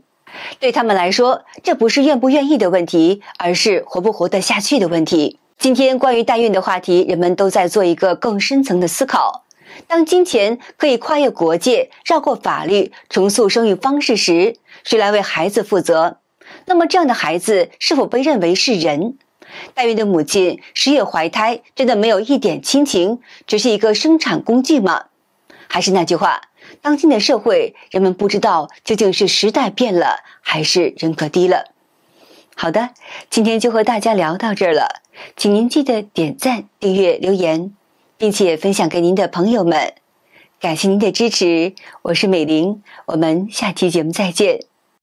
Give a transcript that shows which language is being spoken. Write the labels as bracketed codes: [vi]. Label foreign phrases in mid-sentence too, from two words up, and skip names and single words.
[zh] 對他們來說，這不是願不願意的問題，而是活不活得下去的問題。今天關於代孕的話題，人們都在做一個更深層的思考。當金錢可以跨越國界，繞過法律，重塑生育方式時，誰來為孩子負責？那麼這樣的孩子是否被認為是人？代孕的母親10月懷胎，真的沒有一點親情，只是一個生產工具嗎？還是那句話，當今的社會，人們不知道究竟是時代變了，還是人格低了。好的，今天就和大家聊到這兒了，請您記得點讚、訂閱、留言，並且分享給您的朋友們。感謝您的支持，我是美玲，我們下期節目再見。